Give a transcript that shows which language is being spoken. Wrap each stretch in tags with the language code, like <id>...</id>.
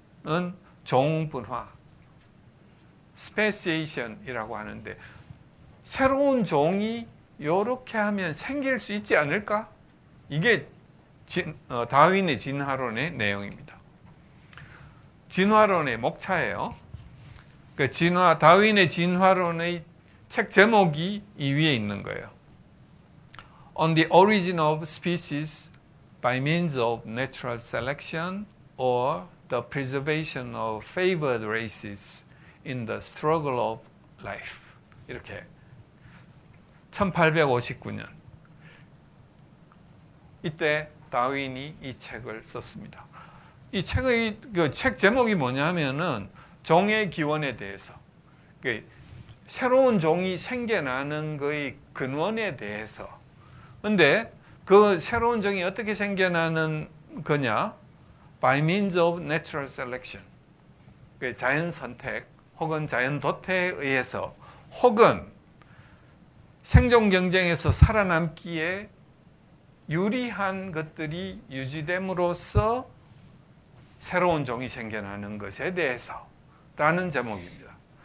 <ko>는 종분화, 스페시에이션이라고 하는데 새로운 종이 이렇게 하면 생길 수 있지 않을까? 이게 다윈의 진화론의 내용입니다. 진화론의 목차예요. 그 다윈의 진화론의 책 제목이 이 위에 있는 거예요.</ko> <en>On the origin of species by means of natural selection or the preservation of favored races in the struggle of life.</en> <ko>이렇게 1859년 이때 다윈이 이 책을 썼습니다. 이 책의 책 제목이 뭐냐면은 종의 기원에 대해서, 새로운 종이 생겨나는 것의 근원에 대해서. 근데 그 새로운 종이 어떻게 생겨나는 거냐?</ko> <en>By means of natural selection.</en> <ko>자연 선택 혹은 자연 도태에 의해서 혹은 생존 경쟁에서 살아남기에 유리한 것들이 유지됨으로써 새로운 종이 생겨나는 것에 대해서 라는 제목입니다.</ko>